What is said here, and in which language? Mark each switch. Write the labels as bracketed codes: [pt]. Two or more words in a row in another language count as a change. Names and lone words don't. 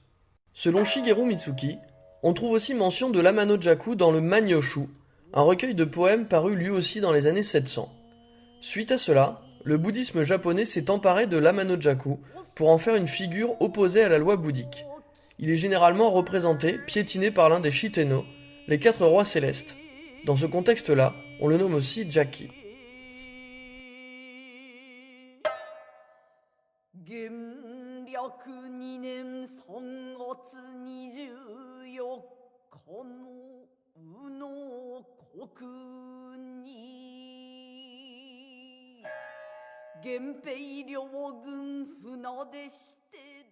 [fr] Selon Shigeru Mitsuki, on trouve aussi mention de l'Amano-jaku dans le Manyoshu, un recueil de poèmes paru lui aussi dans les années 700. Suite à cela, le bouddhisme japonais s'est emparé de l'Amano-jaku pour en faire une figure opposée à la loi bouddhique. Il est généralement représenté, piétiné par l'un des Shitenno, les quatre rois célestes. Dans ce contexte-là, on le nomme aussi Jaki. [ja] 元暦2年3月24日の宇野国に源平両軍船でして